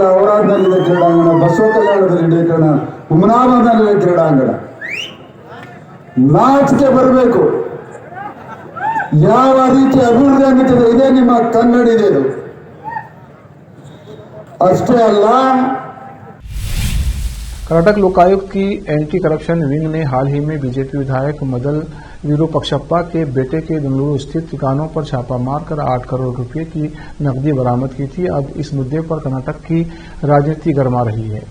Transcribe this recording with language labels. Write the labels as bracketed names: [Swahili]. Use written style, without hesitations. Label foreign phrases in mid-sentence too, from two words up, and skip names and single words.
[Kannada] ಔರಾದ್ನಲ್ಲಿದೆ ಕ್ರೀಡಾಂಗಣ, ಬಸವ ಕಲ್ಯಾಣದಲ್ಲಿ ಕ್ರೀಡಾಂಗಣ, ಹುಮನಾಬಾದ್ನಲ್ಲಿದೆ ಕ್ರೀಡಾಂಗಣ. ನಾಚಿಕೆ ಬರಬೇಕು. ಯಾವ ರೀತಿ ಅಭಿವೃದ್ಧಿ ಆಗುತ್ತದೆ, ಇದೇ ನಿಮ್ಮ ಕನ್ನಡಿದೆ. ಅಷ್ಟೇ ಅಲ್ಲ, [Hindi] कर्नाटक लोकायुक्त की एंटी करप्शन विंग ने हाल ही में बीजेपी विधायक मदन विरूपक्षप्पा के बेटे के बेंगलुरु स्थित ठिकानों पर छापा मारकर 8 करोड़ रुपए की नकदी बरामद की थी। अब इस मुद्दे पर कर्नाटक की राजनीति गरमा रही है।